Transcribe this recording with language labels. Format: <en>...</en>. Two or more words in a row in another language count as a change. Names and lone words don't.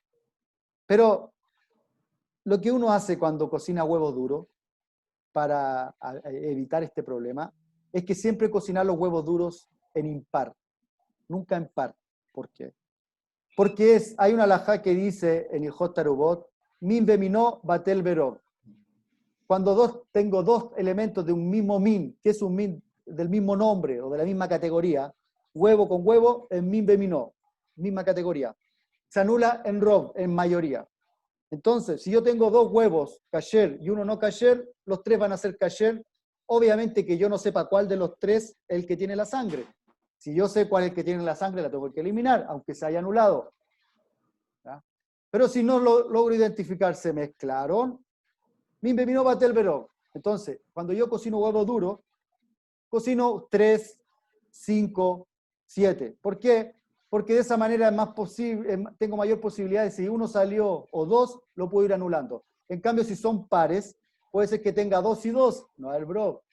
<es>Pero lo que uno hace cuando cocina huevos duros para evitar este problema es que siempre cocinar los huevos duros en impar, nunca en par. ¿Por qué? Porque hay una halajá que dice en el Hot Tarubot,</es> <he>מין במינו בטל ברוב.</he> <es>Cuando tengo dos elementos de un mismo min, que es un min del mismo nombre o de la misma categoría, huevo con huevo, en</es> <he>מין במינו,</he> <es>misma categoría. Se anula en rob, en mayoría. Entonces, si yo tengo dos huevos kasher y uno no kasher, los tres van a ser kasher. Obviamente que yo no sepa cuál de los tres es el que tiene la sangre. Si yo sé cuál es el que tiene la sangre, la tengo que eliminar, aunque se haya anulado. ¿Ya? Pero si no lo logro identificar, se mezclaron.</es> <he>מין במינו בטל ברוב.</he> <es>Entonces, cuando yo cocino huevo duro, cocino 3, 5, 7. ¿Por qué? Porque de esa manera es más posible, tengo mayor posibilidad de si uno salió o dos, lo puedo ir anulando. En cambio, si son pares, puede ser que tenga 2 y 2, no el bro.</es>